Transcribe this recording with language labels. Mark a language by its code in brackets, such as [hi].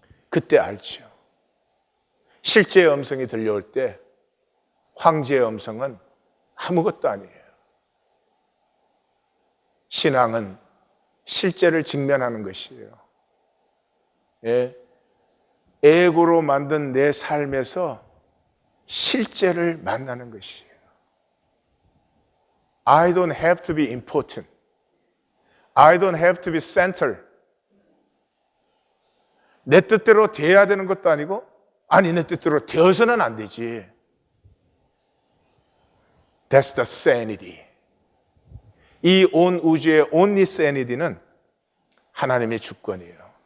[ko] 그때 알죠. 실제의 음성이 들려올 때 황제의 음성은 아무것도 아니에요. 신앙은 실제를 직면하는 것이에요. 예, 에고로 만든 내 삶에서 실제를 만나는 것이에요. [en] I don't have to be important. I don't have to be central. [ko] 내 뜻대로 돼야 되는 것도 아니고, 아니 내 뜻대로 되어서는 안 되지. [en] That's the sanity. [ko] 이 온 우주의 [en] only sanity [ko] 는 하나님의 주권이에요.